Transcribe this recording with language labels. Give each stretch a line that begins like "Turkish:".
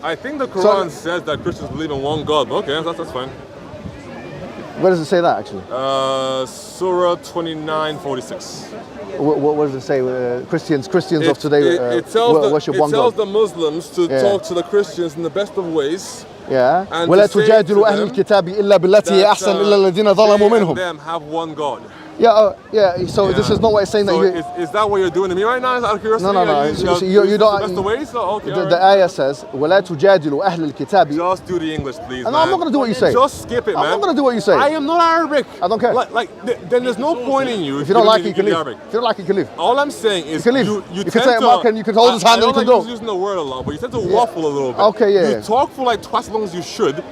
English: I think the Quran says that Christians believe in one God. Okay, that's fine. Where does it say that actually? Surah 29:46. What does it say? Christians of today worship one God. It tells the Muslims to talk to the Christians in the best of ways. Yeah.
Arabic: ولا تجادلوا أهل الكتاب إلا بالتي هي أحسن إلا الذين ظلموا منهم.
English: Them have one God. Yeah. So this is not what it's saying. So is that what you're doing to me right now? Out of curiosity? No. You don't. That's the way. So okay. The ayah says,
Arabic: ولا تجادلوا أهل الكتاب.
English: Just do the English, please. No, I'm not going to do what you say. Just skip it, man. I'm not going to do what you say. I am not Arabic. I don't care. Then there's no point in you. If you don't like it, you can leave. If you don't like it, you can leave. All I'm saying is you can leave. You can say Mark and you can hold his hand and you can go. I don't like using the word a lot, but you tend to waffle a little bit. Okay, yeah. You talk for like twice as long as you should.